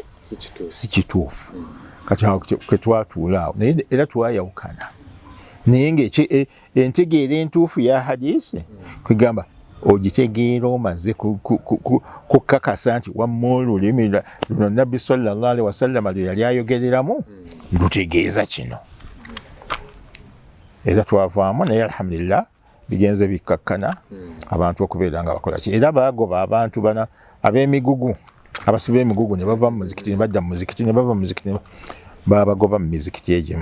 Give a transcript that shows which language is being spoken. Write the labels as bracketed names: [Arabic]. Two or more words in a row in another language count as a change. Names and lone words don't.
[Ganda] Si kituufu. Kati awo ke twatuula awo naye era twayawukana. Naye ng'entegeera entuufu ya hadiisi kwegamba ogitegeera omaze kukakasa nti wamma olulimi luno Nabbi [Arabic] صلى الله عليه وسلم [Ganda] lwe yali ayogereramu lutegeeza kino. Era twavaamu naye alhamdulillah bigenze bikkakkana abantu okubeera nga bakola ki. Era baagoba abantu bana ab'emigugu abasiba emigugu ne bava mu muzikiti ne badda mu muzikiti ne bava mu muzikiti baabagoba mu mizikiti egimu.